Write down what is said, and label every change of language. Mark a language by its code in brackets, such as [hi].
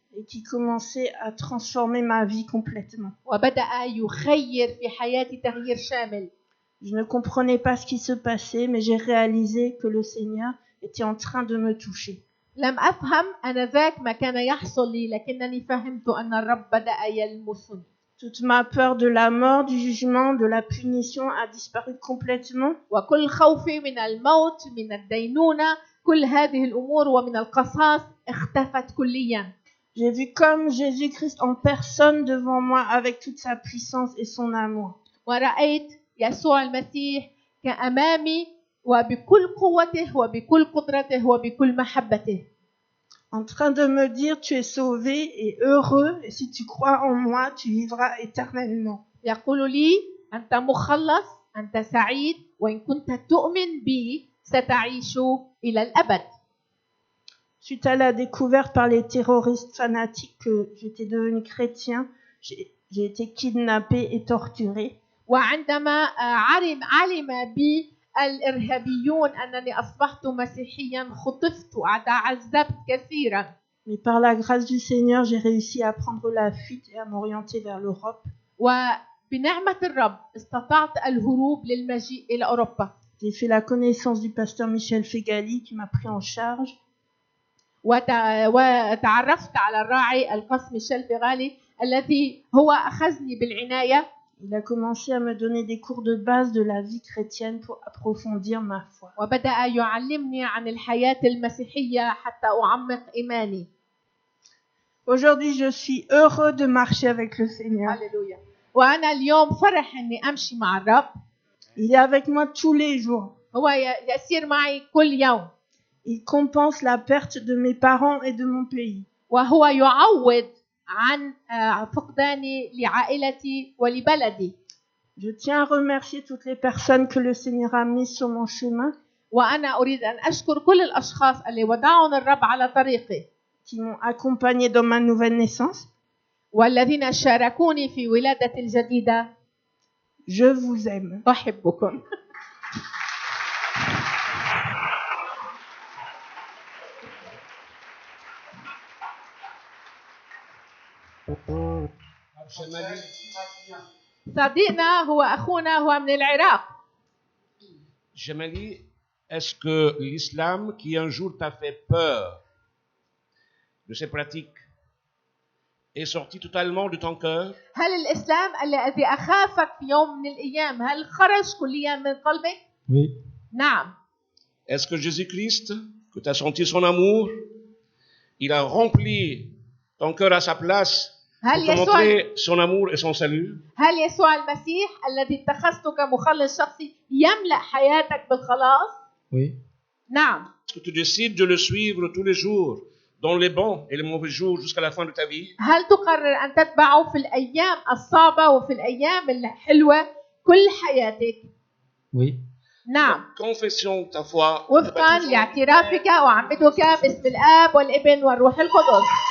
[fr] Et qui commençait à transformer ma vie complètement. [ar] وبدأ يغير في حياتي تغيير شامل. [fr] Je ne comprenais pas ce qui se passait, mais j'ai réalisé que le Seigneur était en train de me toucher. [ar] لم أفهم آنذاك ما كان يحصل لي لكنني فهمت أن الرب بدأ يلمسني. [fr] Toute ma peur de la mort, du jugement, de la punition a disparu complètement. [ar] وكل خوفي من الموت من الدينونة كل هذه الأمور ومن القصاص اختفت كليا. [fr] J'ai vu comme Jésus-Christ en personne devant moi avec toute sa puissance et son amour. [ar] ورأيت يسوع المسيح كأمامي وبكل قوته وبكل قدرته وبكل محبته. [fr] En train de me dire, tu es sauvé et heureux, et si tu crois en moi, tu vivras éternellement. [ar] يقول لي أنت مخلص أنت سعيد وإن كنت تؤمن بي ستعيش إلى الأبد. [fr] Suite à la découverte par les terroristes fanatiques que j'étais devenu chrétien, j'ai été kidnappé et torturé. [ar] وعندما علم بي الإرهابيون أنني أصبحت مسيحيا خطفت وتعذبت كثيرا. [fr] Mais par la grâce du Seigneur, j'ai réussi à prendre la fuite et à m'orienter vers l'Europe. [ar] وبنعمة الرب استطعت الهروب للمجيء إلى أوروبا. [fr] J'ai fait la connaissance du pasteur Michel Fegali qui m'a pris en charge. [ar] وتعرفت على الراعي القس ميشيل فيغالي الذي هو أخذني بالعناية. [fr] Il a commencé à me donner des cours de base de la vie chrétienne pour approfondir ma foi. [ar] وبدأ يعلمني عن الحياة المسيحية حتى أعمق إيماني. [fr] Aujourd'hui, je suis heureux de marcher avec le Seigneur. [ar] هللويا. وأنا اليوم فرح إني أمشي مع الرب. [fr] Il est avec moi tous les jours. [ar] هو يسير معي كل يوم. [fr] Il compense la perte de mes parents et de mon pays. [ar] وهو يعوض عن فقداني لعائلتي ولبلدي. [fr] Je tiens à remercier toutes les personnes que le Seigneur a mises sur mon chemin. [ar] وأنا أريد أن أشكر كل الأشخاص اللي وضعهم الرب على طريقي. [fr] Qui m'ont accompagné dans ma nouvelle naissance. [ar] والذين شاركوني في ولادتي الجديدة. [fr] Je vous aime. [ar] أحبكم. صديقنا هو أخونا هو من العراق. [fr] Jamali, est-ce que l'islam qui un jour t'a fait peur de ses pratiques est sorti totalement de ton cœur? [ar] هل الإسلام الذي أخافك في يوم من الأيام هل خرج كليا من قلبك؟ [fr] Oui. [ar] نعم. [fr] Est-ce que Jésus-Christ que tu as senti son amour, il a rempli ton cœur à sa place pour [ar] هل [fr] te [ar] يسوع [fr] montrer son amour et son salut. [ar] هل يسوع المسيح الذي اتخذته كمخلص شخصي يملأ حياتك بالخلاص؟ [fr] Oui. [ar] نعم. [fr] Est-ce que tu décides de le suivre tous les jours, dans les bons et les mauvais jours, jusqu'à la fin de ta vie? [ar] هل تقرر أن تتبعه في الأيام الصعبة وفي الأيام الحلوة كل حياتك؟ [fr] Oui. [ar] نعم. [fr] Confession ta foi. [ar] وفقا لاعترافك وعمدك باسم الآب والابن والروح القدس.